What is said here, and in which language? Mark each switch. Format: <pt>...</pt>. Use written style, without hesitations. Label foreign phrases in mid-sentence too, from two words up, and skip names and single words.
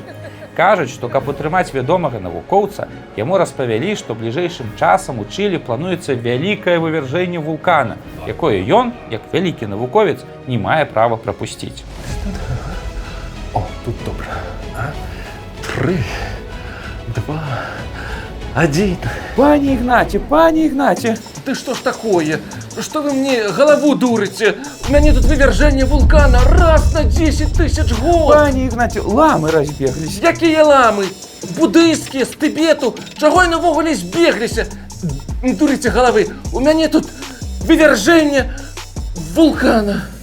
<be>Кажуць, што каб утрымаць вядомага навукоўца, яму распавялі, што бліжэйшым часам у Чылі плануецца вялікае вывяржэнне вулкана, якое ён, як вялікі навуковец, не мае права прапусціць. О, тут добра. 3, 2, 1. Пане Ігнаце!</be> <ru>Ты что ж такое? Что вы мне голову дурите? У меня тут вывержение вулкана раз на 10 тысяч год.</ru> <be>Пане Ігнаце, ламы разбегліся. Якія ламы? Буддыйскія, з Тыбету. Чаго яны ўвогуле збегліся?</be> <ru>Не дурите головы.</ru> <be>У мяне тут</be> <ru>вывержение вулкана.</ru>